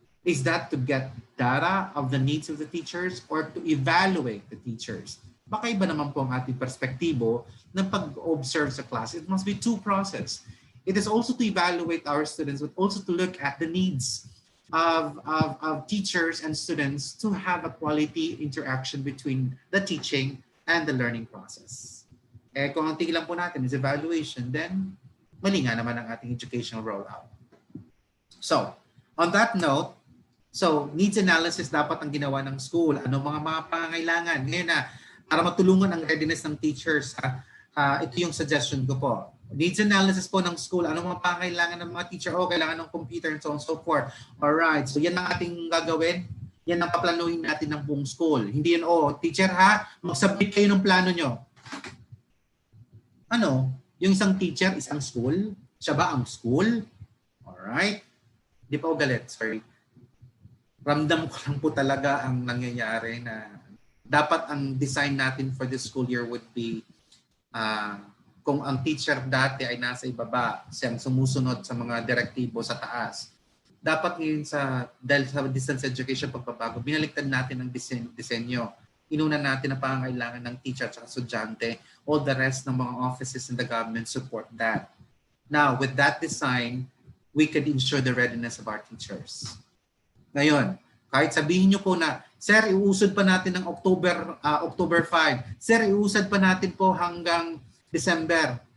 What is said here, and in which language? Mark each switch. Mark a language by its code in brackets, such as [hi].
[en] Is that to get data of the needs of the teachers or to evaluate the teachers? [tl] Baka iba naman po ang ating perspektibo ng pag-observe sa class. [en] It must be 2 process. It is also to evaluate our students, but also to look at the needs of teachers and students to have a quality interaction between the teaching and the learning process. [tl] Kung ang tingin lang po natin is evaluation, then mali nga naman ang ating educational rollout. [en] So, on that note, needs analysis [tl] dapat ang ginawa ng [en] school. [tl] Ano mga pangangailangan? Ngayon na, para matulungan ang readiness ng teachers, ito yung suggestion ko po. Needs analysis po ng school. Ano mga pangangailangan ng mga teacher? Kailangan ng [en] computer and so on and so forth. [tl] Alright, so yan ang ating gagawin. Yan ang paplanuhin natin ng buong school. Hindi yan, teacher mag-submit kayo ng plano nyo. Ano? Yung isang teacher, isang school? Siya ba ang school? Alright. Di pa ako galit, sorry. Ramdam ko lang po talaga ang nangyayari na dapat ang design natin [en] for this school year would be [tl] kung ang teacher dati ay nasa ibaba, siyang sumusunod sa mga direktibo sa taas. Dapat ngayon dahil sa distance education pagbabago, binaliktad natin ang disenyo. Inuna natin ang pangangailangan ng teacher at estudyante. [en] All the rest [tl] ng mga [en] offices in the government support that. Now, with that design, we could ensure the readiness of our teachers. [tl] Ngayon, kahit sabihin nyo po na, sir, iusad pa natin ng October 5. Sir, iusad pa natin po hanggang December.